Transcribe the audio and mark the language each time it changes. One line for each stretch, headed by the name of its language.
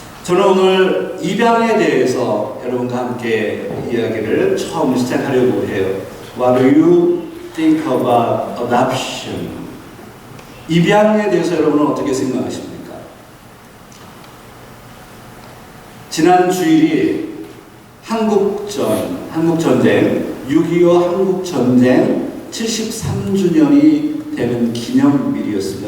Korean: 저는 오늘 입양에 대해서 여러분과 함께 이야기를 처음 시작하려고 해요.
English: What do you think about adoption?
Korean: 입양에 대해서 여러분은 어떻게 생각하십니까? 지난 주일이 한국전쟁, 6.25 한국전쟁 73주년이 되는 기념일이었습니다.